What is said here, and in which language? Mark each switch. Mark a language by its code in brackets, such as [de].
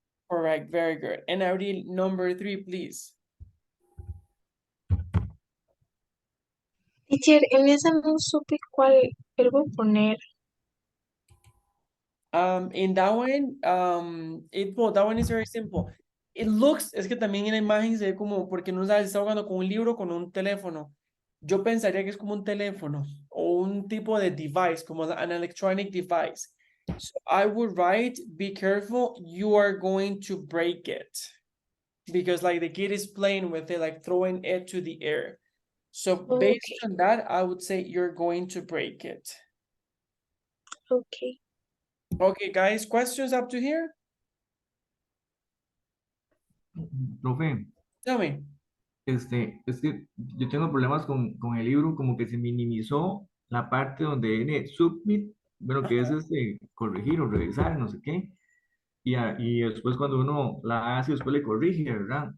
[en] Correct, very good. And Abril, number 3, please. [es] Teacher, en esa no supe cuál verbo poner. [en] In that one, that one is very simple. It looks, [es] es que también en la imagen se ve como, porque no sabes si está jugando con un libro o con un teléfono. Yo pensaría que es como un teléfono o un tipo de device, como [en] an electronic device. So I would write, be careful, you are going to break it. Because like the kid is playing with it, like throwing it to the air. So based Okay, on that, I would say you're going to break it. okay. Okay, guys, questions up to here? [es] Profe, [en] Tell me. [es] es que yo tengo problemas con el libro, como que se minimizó la parte donde viene submit, bueno, que es corregir o revisar, no sé qué, y después cuando uno la hace, después le corrige, ¿verdad?